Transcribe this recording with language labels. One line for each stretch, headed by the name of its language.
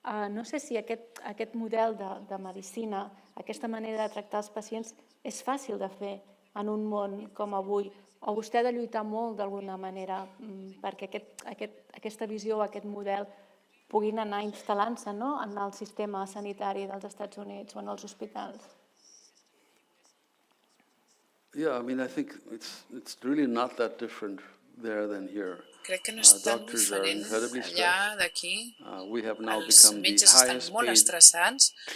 Catalan: No sé si aquest model de medicina, aquesta manera de tractar els pacients, és fàcil de fer en un món com avui, o vostè ha de lluitar molt d'alguna manera perquè aquesta visió o aquest model puguin anar instal·lant-se en el sistema sanitari dels Estats Units o en els hospitals?
English: Yeah, I mean, I think it's really not that different there than here.
Catalan: Crec que no és tan diferent allà d'aquí. Els metges estan molt estressats.